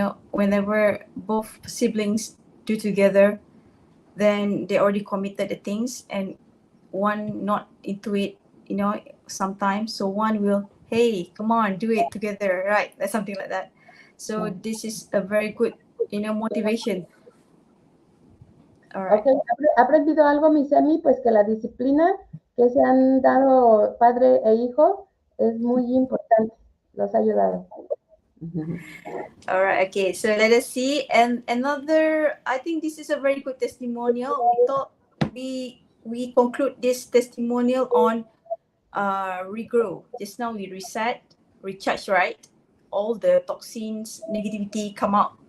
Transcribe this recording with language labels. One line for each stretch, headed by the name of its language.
English: Whenever both siblings do together, then they already committed the things, and one not into it. Sometimes, so one will, hey, come on, do it together, right? That's something like that. So this is a very good motivation. All right.
Spanish: Okay, ¿ha aprendido algo, mi Semi? Pues que la disciplina que se han dado padre e hijo es muy importante, los ha ayudado.
English: All right, okay, so let us see. And another, I think this is a very good testimonial. We thought we conclude this testimonial on Regrow. Just now we reset, recharge, right? All the toxins, negativity come out.